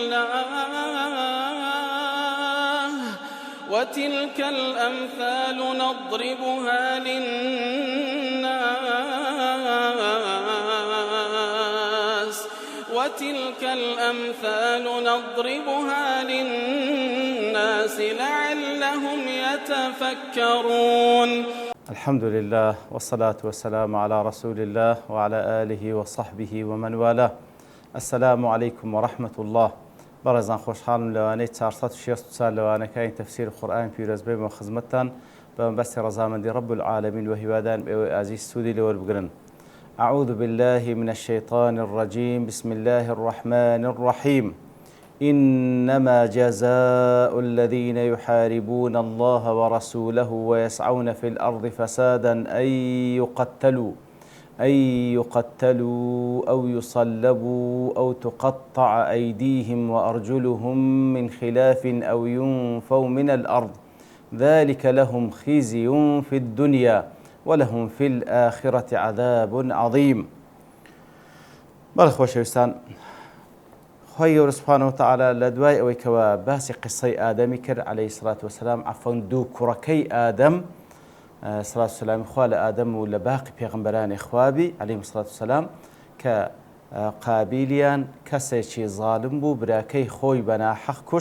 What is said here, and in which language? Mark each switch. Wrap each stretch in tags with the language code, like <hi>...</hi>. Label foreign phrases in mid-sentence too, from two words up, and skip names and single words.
<ar>الله وتلك الأمثال نضربها للناس لعلهم يتفكرون. الحمد لله والصلاة والسلام على رسول الله وعلى آله وصحبه ومن والاه. السلام عليكم ورحمة الله.</ar> <ckb>برزان خوشحالم لوانەی 460 سال لەوانەکانی تەفسیر قورئان پیرۆز بێ بۆ خزمەتتان بەمەبەستی ڕەزامەندی</ckb> <ar>رب العالمین</ar> <ckb>و هیوادارم ئێوەی ئازیز سوودی لێوەربگرن.</ckb> <ar>أعوذ بالله من الشيطان الرجيم. بسم الله الرحمن الرحيم. إنما جزاء الذين يحاربون الله ورسوله ويسعون في الأرض فسادا أن يقتلوا أو يصلبوا أو تقطع أيديهم وأرجلهم من خلاف أو ينفوا من الأرض ذلك لهم خزي في الدنيا ولهم في الآخرة عذاب عظيم.</ar> <ckb>بەڵێ خۆی گەورە</ckb> <ar>سوبحانەهو وتەعالا</ar> <ckb>لە دوای ئەوەی کەوا باسی قسەی ئادەمی کرد</ckb> <ar>عەلەیهی سڵات وسەلام</ar> <ckb>عەفوەن دوو کوڕەکەی ئادەم سڵات وسەلامی خوا لە ئادەم و لە باقی پێغەمبەرانی خوابی</ckb> <ar>عەلەیهیمو سڵات وسەلام</ar> <ckb>کە قابیلیان کەسێکی زاڵم بوو براکەی خۆی بەناحەق کوشت.</ckb>